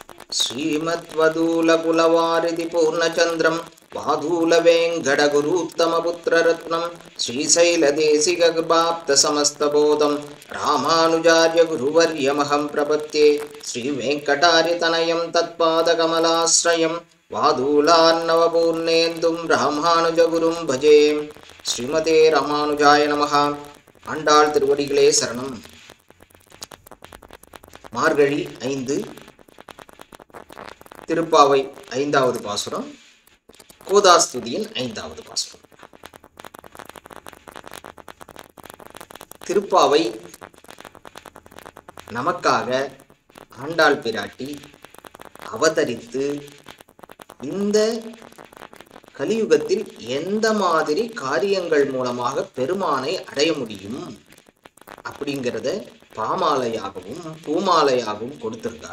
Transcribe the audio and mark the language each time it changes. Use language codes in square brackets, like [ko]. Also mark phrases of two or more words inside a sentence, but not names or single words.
[sa] श्रीमद्वदूलकुलवारिधि पूर्णचन्द्रं वादूलवेङ्कटगुरूत्तमपुत्ररत्नं श्रीशैलदेशिककृपाप्तसमस्तबोधं रामानुजार्य गुरुवर्यमहं प्रपद्ये श्रीवेङ्कटार्यतनयं तत्पादकमलाश्रयं वादूलार्णवपूर्णेन्दुं रामानुजगुरुं भजे. श्रीमते रामानुजाय नमः. [ta] ஆண்டாள் திருவடிகளே சரணம். மார்கழி 5 திருப்பாவை 5வது பாசுரம், கோதாஸ்துதியின் 5வது பாசுரம். திருப்பாவை நமக்காக ஆண்டாள் பிராட்டி அவதரித்து இந்த கலியுகத்தில் எந்த மாதிரி காரியங்கள் மூலமாக பெருமானை அடைய முடியும் அப்படிங்கிறத பாமாலையாகவும் பூமாலையாகவும் கொடுத்திருக்கா.